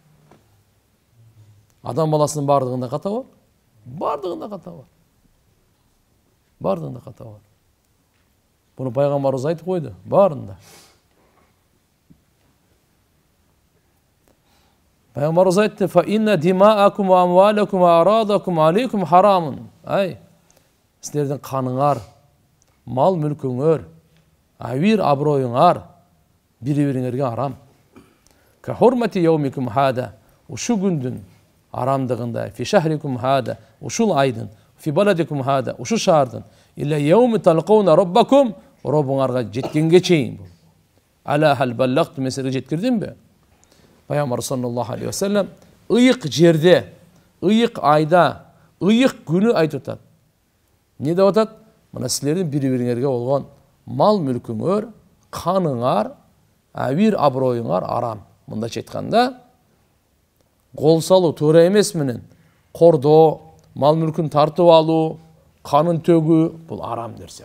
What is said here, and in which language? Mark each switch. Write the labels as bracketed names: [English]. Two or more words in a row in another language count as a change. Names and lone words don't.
[Kyrgyz] Адам баласынын бардыгында ката бар? Бардыгында ката бар. Бардыгында ката бар. Буну пайгамбарыбыз айтып койду, баарында. Пайгамбарыбыз айтты: [Arabic] "فإن دماءكم وأموالكم وأعراضكم عليكم حرام". [Kyrgyz] Силердин каныңар, мал мүлкүңөр, авир аброюңар бири-бириңерге арам. [Arabic] كحرمة يومكم هذا, [Kyrgyz] ушу күндүн арамдыгында, [Arabic] في شهركم هذا, [Kyrgyz] ушул айдын, [Arabic] في بلدكم هذا, [Kyrgyz] ушу шаардын, [Arabic] إلى يوم تلقون ربكم, [Kyrgyz] робуңарга жеткенге чейин бул. [Arabic] ألا هل بلغت, [Kyrgyz] меселе жеткирдимби? Пайгамбар [Arabic] صلى الله عليه وسلم [Kyrgyz] ыйык жерде, ыйык айда, ыйык күнү айтып атат. Не деп атат? Мына силердин бири-бириңерге болгон мал мүлкүңөр, каныңар, авир аброюңар арам. Мындайча айтканда, кол салуу туура эмес менен кордоо, мал мүлкүн тартып алуу, канын төгүү бул арам нерсе.